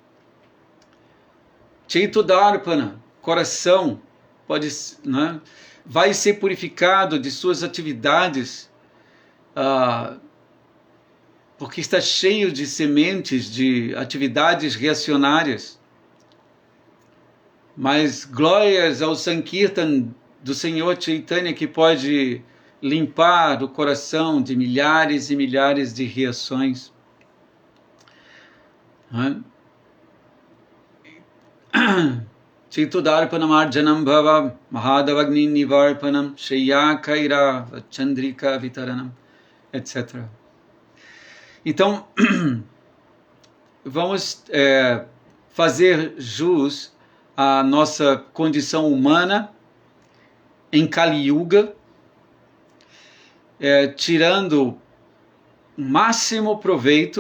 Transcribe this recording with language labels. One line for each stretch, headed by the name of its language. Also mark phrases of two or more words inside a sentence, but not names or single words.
Sanskrit: Chaito Darpana,
Portuguese: coração, vai ser purificado de suas atividades, porque está cheio de sementes de atividades reacionárias. Mas glórias ao Sankirtan do Senhor Chaitanya, que pode limpar o coração de milhares e milhares de reações.
Sanskrit: Chaitudarpanam arjanam bhava mahadavagni nivarpanam sheyakaira chandrika vitaranam,
Portuguese: etc. Então, vamos fazer jus à nossa condição humana em Kali Yuga, tirando o máximo proveito.